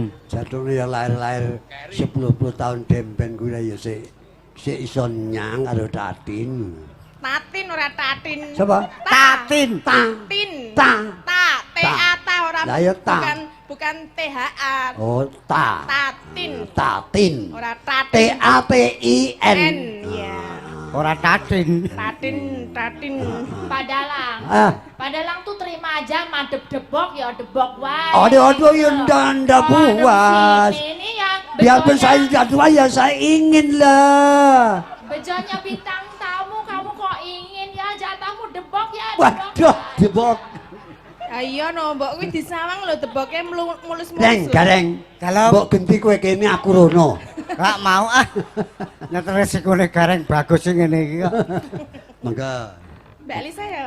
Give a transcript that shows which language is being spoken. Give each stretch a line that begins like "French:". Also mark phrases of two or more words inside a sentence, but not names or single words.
Javanese: Jadune ya lahir-lahir 10 tahun demben kuwi ya sik iso nyang karo Tatin. Tatin ora tatin.
Indonesian: Siapa?
Javanese: Tatin. Tatin. Ta. Ta. T-A-T ora. Lah ya ta.
Indonesian: Bukan T-H-A.
Javanese: Oh, ta. Tatin. Tatin. Ora tatin. T-A-T-I-N. N. Ya. Ora tatin. Tatin. Padalang. Ah, Padalang
Indonesian: tuh terima aja
Javanese: madep debok ya debok wae. aduh ya ndak puas.
Indonesian: Ini yang Biarpun saya sudah tua ya saya ingin lah.
Javanese: bejonya
Indonesian: bintang tamu kamu kok ingin
Javanese: ya jatahmu debok ya debok. Waduh, debok. Ayo no, mbok kuwi disawang lho deboke mulus-mulus. Deng, gareng.
Indonesian: Kalau
Javanese: Mbok genti kowe kene aku rono.
Indonesian: gak mau ah.
Javanese: Nek resikone gareng bagus sing ngene iki kok. Mangga. Mbak Lisa ya.